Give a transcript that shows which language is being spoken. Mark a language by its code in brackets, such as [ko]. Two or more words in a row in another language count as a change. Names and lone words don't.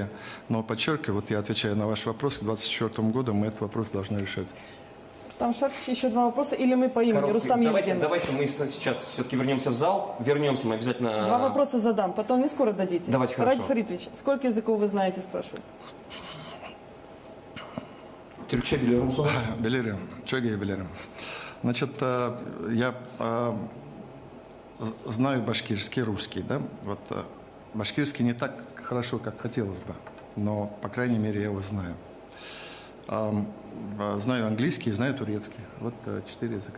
[ru] Но подчеркиваю, вот я отвечаю на ваш вопрос, к 2024 году мы этот вопрос должны решать. Рустам Шатович, еще 2 вопроса, или мы по имени? Рустам Евгеньевич. Давайте мы сейчас все-таки вернемся в зал. Вернемся мы обязательно. 2 вопроса задам, потом не скоро дадите. Давайте, хорошо. Ради Фаридович, сколько языков вы знаете, спрашивают? [tr] Türkçe biliyor musunuz? Bilirim, çok iyi bilirim. [ru] Значит, я знаю башкирский, русский, да? Вот башкирский не так хорошо, как хотелось бы, но, по крайней мере, я его знаю. Знаю английский, знаю турецкий. Вот 4 языка.